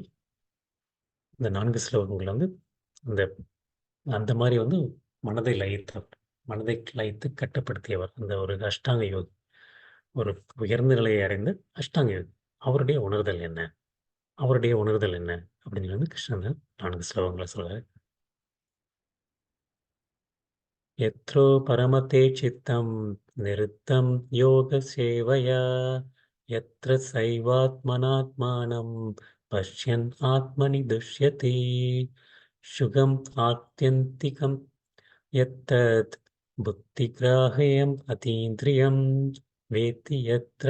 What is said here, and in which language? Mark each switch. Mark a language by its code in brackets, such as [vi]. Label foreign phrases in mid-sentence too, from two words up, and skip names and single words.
[ta] இந்த 4 ஸ்லோகங்கள் வந்து இந்த அந்த மாரி வந்து மனதை லயித்தவர். மனதை லயித்து கட்டுப்படுத்தியவர். அந்த ஒரு அஷ்டாங்க யோகி. ஒரு உயர்ந்த நிலையை அடைந்த அஷ்டாங்க யோகி. அவருடைய உணர்தல் என்ன? அவருடைய உணர்தல் என்ன? அப்படின்னு வந்து கிருஷ்ணன் 4 ஸ்லோகங்கள சொல்றாரு. [sa] यत्रो परमते चित्तं निरुद्धं योगसेवया यत्र सैवात्मनात्मानं पश्यन् आत्मनि दुष्यति सुखम् आत्यन्तिकं यत्तत् बुद्धिग्राह्यम् अतीन्द्रियं वेत्ति यत्र